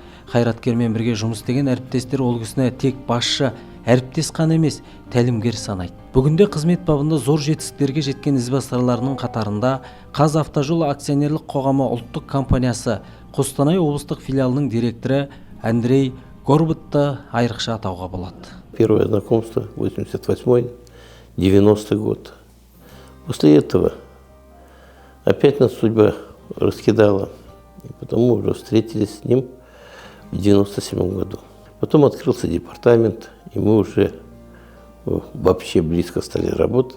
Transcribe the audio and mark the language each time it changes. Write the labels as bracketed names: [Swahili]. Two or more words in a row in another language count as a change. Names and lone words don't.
[Kazakh] Қайраткермен бірге жұмыс істеген әріптестер ол кісіні тек басшы, әріптес қана емес, тәлімгер санайды. Бүгінде қызмет бабында зор жетістіктерге жеткен ізбасарларының қатарында Қазавтожол акционерлік қоғамы ұлттық компаниясы Қостанай облыстық филиалының директоры Андрей Горбатты айрықша атауға болады. [Russian] Первое знакомство 88-90 год. После этого опять нас судьба раскидала, и потому уже встретились с ним в 97 году. Потом открылся департамент, и мы уже вообще близко стали работать.